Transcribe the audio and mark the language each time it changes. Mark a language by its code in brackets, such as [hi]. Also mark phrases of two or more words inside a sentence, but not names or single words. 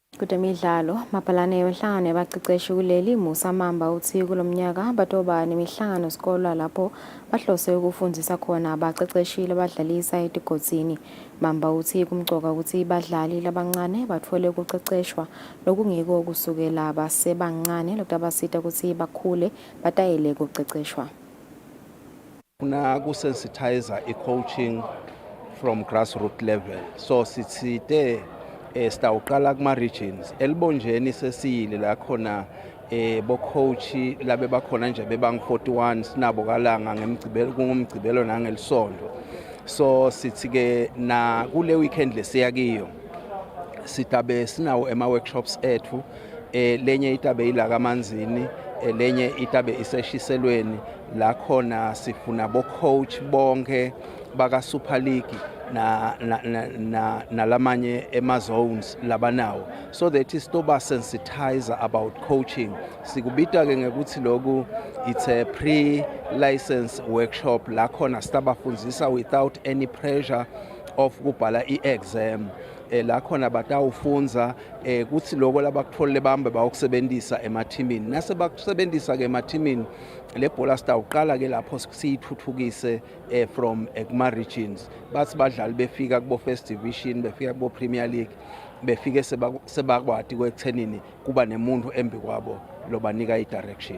[ss] temidlalo mabhalane wenhlangano yabaqeqeshi kuleli Musa Mamba uthi kulomnyaka batoba nemihlangano sikolo lapho bahlose ukufundisa khona abaqeqeshi abadlalisa etigodzini. Mamba uthi kumcoka ukuthi badlali labancane bathole ukuqeqeshwa lokungiko kusukela abasebancane lokubasita ukuthi bakhule batayele ukuqeqeshwa. Kuna kusensitizer i-coaching [en] from grassroots level. [ss] So sitsite sitawuqala kuma regions elibonjeni sesiyile la khona bo coach labe bakhona nje bebang 41 sinabo kalanga ngemgcibelo kungumgcibelo nangelisondo. So sithi ke na kule weekend lesiya kiyo sitabe sinawo ema workshops ethu lenye itabe ila kamanzini lenye itabe iseshiselweni la khona sifuna bo coach bonke baka Super League na lamanye ema zones labanawo, [en] so that is to ba sensitizer about coaching. [ss] Sikubita ke ngekuthi loku [en] it's a pre-license workshop [ss] la khona sitabafundzisa [en] without any pressure of [ss] kubhala i-exam. La khona batawufunza kuthi lokho labakutholile bambe bayokusebenzisa emathimini nase bakusebenzisa ke emathimini le bhola sitawuqala ke lapho siyithuthukise from kuma regions bathi badlali befika kubo [en] first division [ss] befika kubo Premier League befike sebakwati kwekuthenini kuba nemuntu embi kwabo lobanika i-direction.